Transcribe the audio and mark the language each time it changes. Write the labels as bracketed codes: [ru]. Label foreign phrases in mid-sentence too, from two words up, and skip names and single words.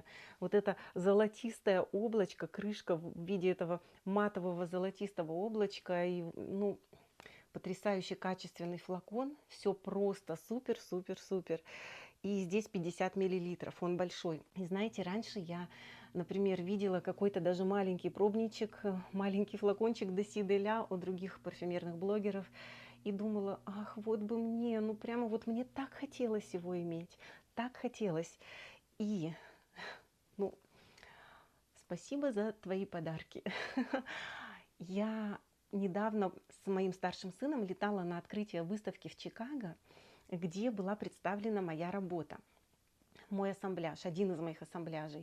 [ru] Вот это золотистое облачко, крышка в виде этого матового золотистого облачка. И, ну, потрясающе качественный флакон. Все просто супер, супер, супер. И здесь 50 миллилитров, он большой. И знаете, раньше я, например, видела какой-то даже маленький пробничек, маленький флакончик Desi de la у других парфюмерных блогеров. И думала, ах, вот бы мне, ну прямо вот мне так хотелось его иметь, так хотелось. И, ну, спасибо за твои подарки. Я недавно с моим старшим сыном летала на открытие выставки в Чикаго, где была представлена моя работа, мой ассамбляж, один из моих ассамбляжей.